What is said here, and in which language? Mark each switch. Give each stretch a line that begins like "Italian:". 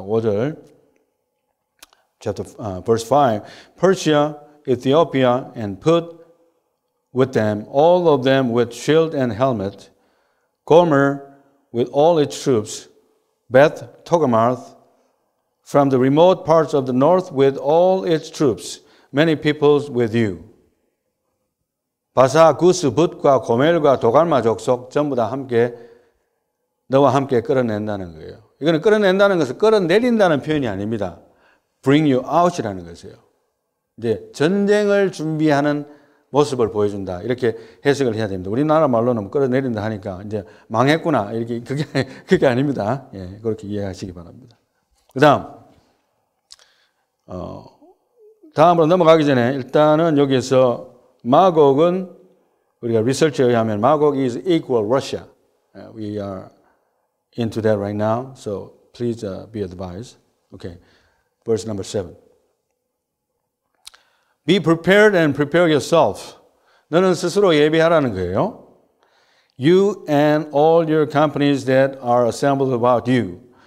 English: 5절 verse 5 Persia, Ethiopia and put with them all of them with shield and helmet Gomer with all its troops Beth Togarmah from the remote parts of the north with all its troops many peoples with you
Korean: 바사, 구스, 붓과 고멜과 도갈마 족속 전부 다 함께 너와 함께 끌어낸다는 거예요. 이거는 끌어낸다는 것은 끌어내린다는 표현이 아닙니다.
English: Bring you out
Korean: 이라는 것이에요. 이제 전쟁을 준비하는 모습을 보여준다. 이렇게 해석을 해야 됩니다. 우리나라 말로는 끌어내린다 하니까 이제 망했구나. 이렇게 그게 아닙니다. 예, 그렇게 이해하시기 바랍니다. 그다음 다음으로 넘어가기 전에 일단은 여기서 마곡은 우리가 리서치에 의하면 마곡
English: is equal Russia. We are into that right now, so please be advised. Okay, verse number 7. Be prepared and prepare yourself.
Korean: 너는 스스로 예비하라는 거예요.
English: You and all your companies that are assembled about you.